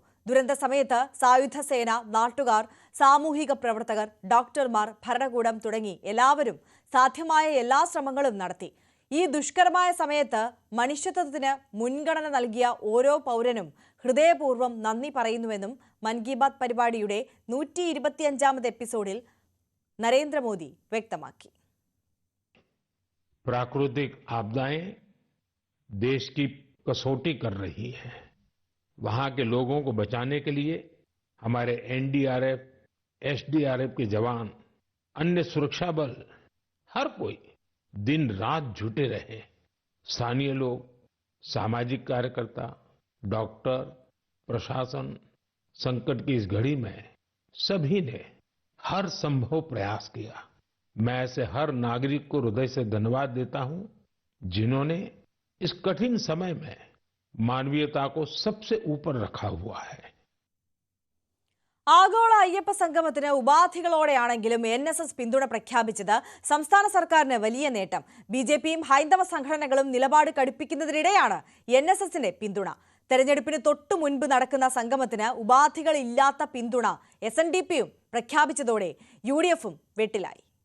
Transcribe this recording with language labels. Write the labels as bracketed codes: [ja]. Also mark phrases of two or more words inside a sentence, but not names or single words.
[ml] ദുരന്ത സമയത്ത് സായുധ സേന, നാട്ടുകാർ, സാമൂഹിക പ്രവർത്തകർ, ഡോക്ടർമാർ, ഭരണകൂടം തുടങ്ങി എല്ലാവരും സാധ്യമായ എല്ലാ ശ്രമങ്ങളും നടത്തി. ഈ ദുഷ്കരമായ സമയത്ത് മനുഷ്യത്വത്തിന് മുൻഗണന നൽകിയ ഓരോ പൗരനും ഹൃദയപൂർവ്വം നന്ദി പറയുന്നുവെന്നും മൻ കി ബാത്ത് പരിപാടിയുടെ 125ാമത് എപ്പിസോഡിൽ നരേന്ദ്രമോദി വ്യക്തമാക്കി. [hi] प्राकृतिक आपदाएं देश की कसौटी कर रही हैं। वहां के लोगों को बचाने के लिए हमारे एनडीआरएफ, एसडीआरएफ के जवान, अन्य सुरक्षा बल, हर कोई दिन रात जुटे रहे। स्थानीय लोग, सामाजिक कार्यकर्ता, डॉक्टर, प्रशासन, संकट की इस घड़ी में सभी ने हर संभव प्रयास किया। मैं ऐसे हर नागरिक को हृदय से धन्यवाद देता हूं जिन्होंने इस कठिन समय में मानवीयता को सबसे ऊपर रखा हुआ है। [ml] ആഗോള അയ്യപ്പ സംഗമത്തിന് ഉപാധികളോടെയാണെങ്കിലും NSS പിന്തുണ പ്രഖ്യാപിച്ചത് സംസ്ഥാന സർക്കാരിന് വലിയ നേട്ടം. BJPയും ഹൈന്ദവ സംഘടനകളും നിലപാട് കടുപ്പിക്കുന്നതിനിടെയാണ് NSSന്റെ പിന്തുണ. തെരഞ്ഞെടുപ്പിന് തൊട്ടു മുൻപ് നടക്കുന്ന സംഗമത്തിന് ഉപാധികളില്ലാത്ത പിന്തുണ SNDPയും പ്രഖ്യാപിച്ചതോടെ UDFും വെട്ടിലായി.